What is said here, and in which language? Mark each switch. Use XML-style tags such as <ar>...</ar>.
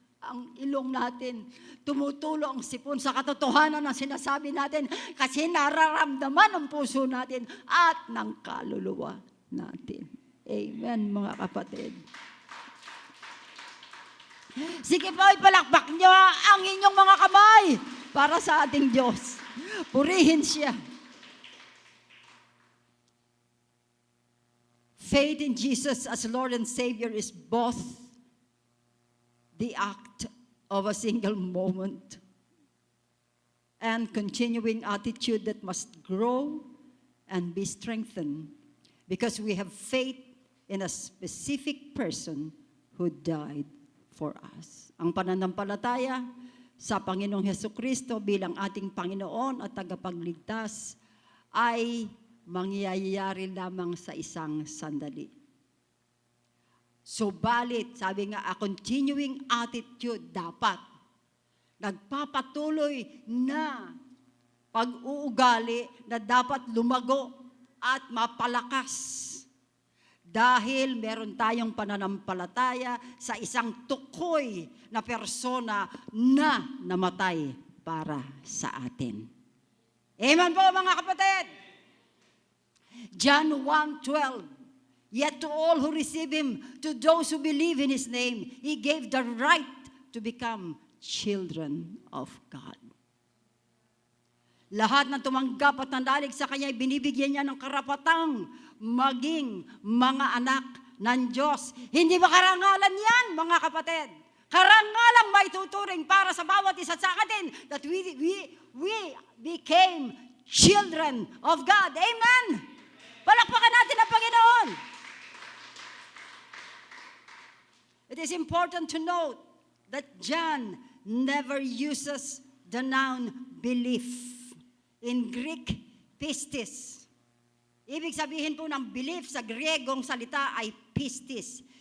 <tl>Ang ilong natin, tumutulo ang sipon sa katotohanan ng sinasabi natin kasi nararamdaman ng puso natin at ng kaluluwa natin. Amen, mga kapatid. Sige po, ipalakpak niyo ang inyong mga kamay para sa ating Diyos. Purihin siya.</tl> <en>Faith in Jesus as Lord and Savior is both the act of a single moment and continuing attitude that must grow and be strengthened because we have faith in a specific person who died for us.</en> <tl>Ang pananampalataya sa Panginoong Hesukristo bilang ating Panginoon at tagapagligtas ay mangyayari lamang sa isang sandali. Subalit, sabi nga,</tl> <en>a continuing attitude</en> <tl>dapat nagpapatuloy na pag-uugali na dapat lumago at mapalakas. Dahil meron tayong pananampalataya sa isang tukoy na persona na namatay para sa atin. Amen po, mga kapatid.</tl> <en>John 1:12, yet to all who receive Him, to those who believe in His name, He gave the right to become children of God.</en> <tl>Lahat na tumanggap at nandalig sa Kanya, binibigyan niya ng karapatang maging mga anak ng Diyos. Hindi ba karangalan yan, mga kapatid? Karangalang may tuturing para sa bawat isa sa atin</tl> <en>that we became children of God.</en> <tl>Amen! Palakpakan natin ang Panginoon.</tl> <en>It is important to note that John never uses the noun belief. In Greek,</en> <tl>pistis. Ibig sabihin po ng belief sa Griegong salita ay pistis.</tl>